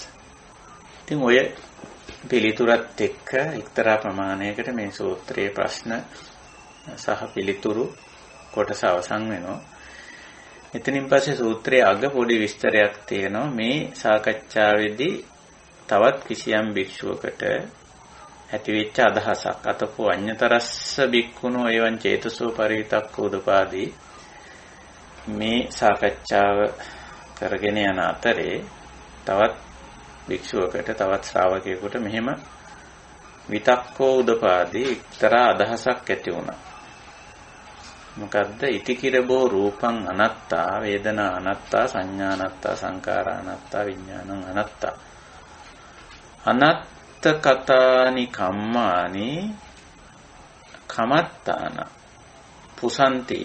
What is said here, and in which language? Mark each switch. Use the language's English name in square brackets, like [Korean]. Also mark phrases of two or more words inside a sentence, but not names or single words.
[Sinhala] ඉතින් ඔය පිළිතුරත් එක්ක එක්තරා ප්‍රමාණයකට මේ සූත්‍රයේ ප්‍රශ්න සහ පිළිතුරු කොටස අවසන් වෙනවා. එතනින් පස්සේ සූත්‍රයේ අග පොඩි විස්තරයක් තියෙනවා. මේ සාකච්ඡාවේදී තවත් කිසියම් භික්ෂුවකට ඇතිවෙච්ච අදහසක් [Pali] අතකෝ අඤ්ඤතරස්ස භික්ඛුනෝ එවං චේතසෝ පරිවිතක්ඛ උදපාදී [Sinhala] මේ සාකච්ඡාව කරගෙන යන අතරේ තවත් භික්ෂුවකට තවත් ශ්‍රාවකයෙකුට මෙහෙම [Pali] විතක්කෝ උදපාදී [Sinhala] එක්තරා අදහසක් ඇති වුණා. මොකද්ද? [Pali] ඉතිකිරබෝ රූපං අනත්තා වේදනා අනත්තා සංඥා අනත්තා සංකාරා අනත්තා විඥානං අනත්තා අනත්ත කතානි කම්මානි කමත්තාන පුසන්ති.